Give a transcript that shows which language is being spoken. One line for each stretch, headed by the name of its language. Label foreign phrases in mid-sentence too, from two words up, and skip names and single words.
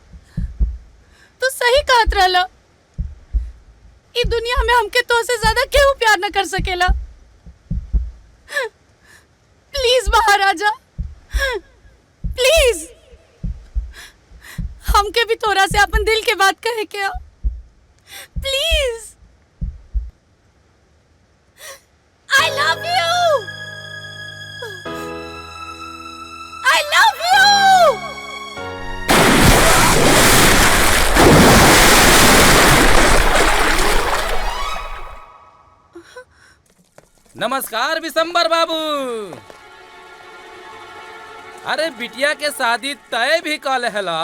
Bhojpuri: तो सही कहत रहला, ई दुनिया में हमके तो से ज्यादा केहू प्यार न कर सकेला। प्लीज महाराजा, प्लीज हमके भी थोड़ा से अपन दिल के बात कहे क्या, प्लीज।
English: I love you. I love you.
Bhojpuri: नमस्कार विशंबर बाबू। अरे बिटिया के शादी तय भी कल हैला